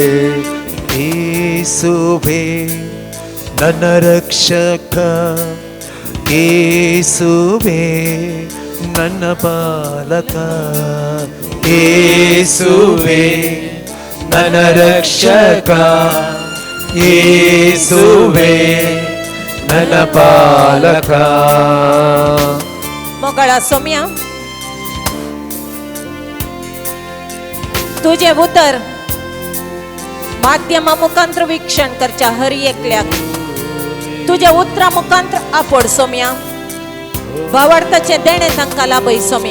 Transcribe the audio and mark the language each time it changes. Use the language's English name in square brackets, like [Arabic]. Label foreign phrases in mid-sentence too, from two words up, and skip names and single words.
[Kannada] ಯೇಸುವೆ ನನ್ನ ರಕ್ಷಕ, ಯೇಸುವೆ ನನ್ನ ಪಾಲಕ, ಯೇಸುವೆ ನನ್ನ ರಕ್ಷಕ, ಯೇಸುವೆ ನನ್ನ ಪಾಲಕ. [Konkani] मगळ सोम्या तुझे उतर माध्यमा मुखांतर वीक्षण करच्या हरी एकल्याक तुझे उतरा मुखांतर आपड सोम्या. भावार्थाचे देणे तांकां लाभय सोम्या.